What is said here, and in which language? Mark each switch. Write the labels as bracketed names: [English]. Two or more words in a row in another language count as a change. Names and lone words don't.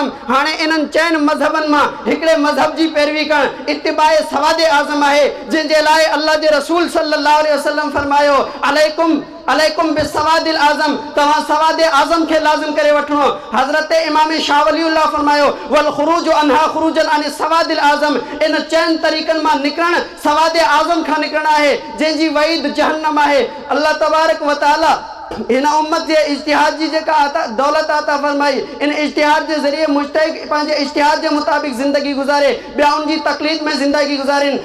[Sindhi] हाणे इन्हनि चइनि मज़हबनि मां हिकिड़े मज़हब जी पैरवी करणु इत्तिबाए सवाद आज़म आहे, जंहिंजे लाइ अल्लाह जे रसूल [Arabic] صلى الله عليه وسلم [Sindhi] फरमायो, [Arabic] عليكم بالسواد الأعظم, [Sindhi] तव्हां सवाद आज़म खे लाज़िम करे वठणो। हज़रत इमाम शाह वलीउल्लाह फरमायो, [Arabic] والخروج عنها خروجا عن السواد الأعظم. [Sindhi] इन चइनि तरीक़नि मां निकिरणु सवाद आज़म खां निकिरणु आहे, जंहिंजी वईद जहन्नम आहे। अल्लाह [Arabic] تبارك وتعالى [Sindhi] इन उम्मत जे इज्तिहाद जी जेका दौलत अता फरमाई, इन इज्तिहाद जे ज़रिए मुज्तहिद पंहिंजे इज्तिहाद जे मुताबिक़ ज़िंदगी गुज़ारे, ॿिया उन जी तक़लीद में ज़िंदगी गुज़ारीनि।